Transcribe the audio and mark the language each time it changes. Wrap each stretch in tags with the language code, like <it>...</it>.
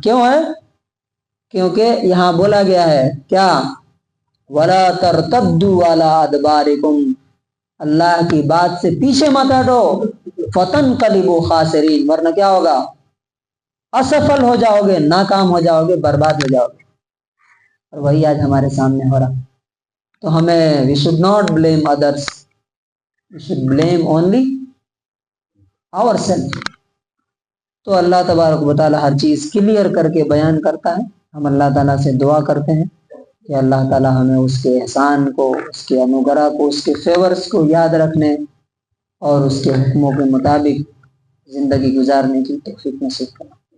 <ur>کیوں ہے؟ کیونکہ یہاں بولا گیا ہے کیا؟</ur> <ar>وَلَا تَرْتَدُّوا عَلَىٰ أَدْبَارِكُمْ،</ar> <ur>اللہ کی بات سے پیچھے مت ہٹو.</ur> <ar>فَتَنْقَلِبُوا خَاسِرِينَ،</ar> <ur>ورنہ کیا ہوگا؟ اسفل ہو جاؤ گے، ناکام ہو جاؤ گے، برباد ہو جاؤ گے. اور وہی آج ہمارے سامنے ہو رہا. تو ہمیں</ur> <en>we should not blame others, we should blame only our self.</en> <ur>تو اللہ تبارک و تعالیٰ ہر چیز کلیئر کر کے بیان کرتا ہے. ہم اللہ تعالیٰ سے دعا کرتے ہیں کہ اللہ تعالیٰ ہمیں اس کے احسان کو، اس کے انوگرہ کو، اس کے فیورز کو یاد رکھنے اور اس کے حکموں کے مطابق زندگی گزارنے کی توفیق نصیب کرنا.</ur>